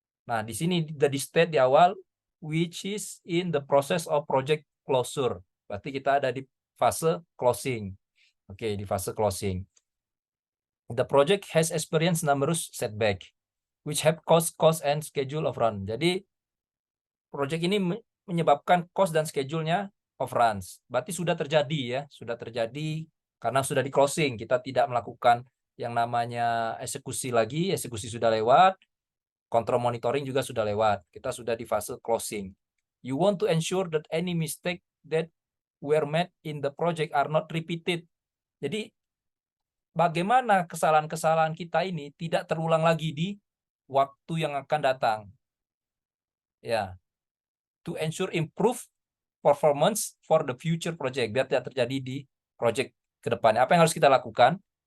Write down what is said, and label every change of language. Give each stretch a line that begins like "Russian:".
Indonesian: Nah, di sini di state di awal
English: which is in the process of project closure.
Indonesian: Berarti kita ada di fase closing. Oke, di fase closing.
English: The project has experienced numerous setback which have caused cost and schedule of run.
Indonesian: Jadi project ini menyebabkan cost dan schedule-nya overruns. Berarti sudah terjadi ya, sudah terjadi karena sudah di closing. Kita tidak melakukan yang namanya eksekusi lagi, eksekusi sudah lewat, kontrol monitoring juga sudah lewat. Kita sudah di fase closing.
English: You want to ensure that any mistake that were made in the project are not repeated.
Indonesian: Jadi bagaimana kesalahan-kesalahan kita ini tidak terulang lagi di waktu yang akan datang. Ya.
English: To ensure improve performance for the future project,
Indonesian: biar tidak terjadi di project ke depannya. Apa yang harus kita lakukan?